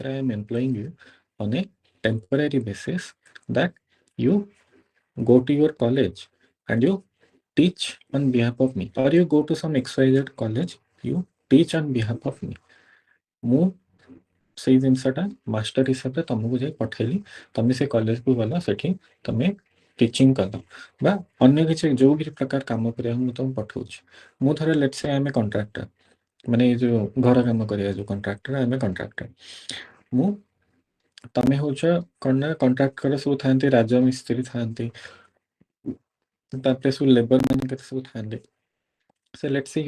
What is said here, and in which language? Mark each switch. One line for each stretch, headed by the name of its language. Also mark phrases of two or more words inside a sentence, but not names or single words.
English: I am employing you on a temporary basis that you go to your college and you teach on behalf of me, or you go to some XYZ college, you teach on behalf of me.
Odia: ମୁଁ ସେଇ ଜିନିଷଟା ମାଷ୍ଟର ହିସାବରେ ତମକୁ ଯାଇ ପଠେଇଲି ତମେ ସେ କଲେଜକୁ ଗଲ ସେଠି ତମେ ଟିଚିଂ କଲ ବା ଅନ୍ୟ କିଛି ଯୋଉ କିଛି ପ୍ରକାର କାମ କରିବାକୁ ମୁଁ ତମକୁ ପଠଉଛି ମୁଁ ଥରେ
English: let's say
Odia: ଆମେ କଣ୍ଟ୍ରାକ୍ଟର ମାନେ ଏ ଯୋଉ ଘର କାମ କରିବା ଯୋଉ କଣ୍ଟ୍ରାକ୍ଟର ଆମେ କଣ୍ଟ୍ରାକ୍ଟର ମୁଁ ତମେ ହଉଛ କଣ ନା କଣ୍ଟ୍ରାକ୍ଟର ସବୁ ଥାନ୍ତି ରାଜମିସ୍ତ୍ରୀ ଥାନ୍ତି ତାପରେ ସବୁ ଲେବର ମାନେ କେତେ ସବୁ ଥାନ୍ତି ସେ
English: let's say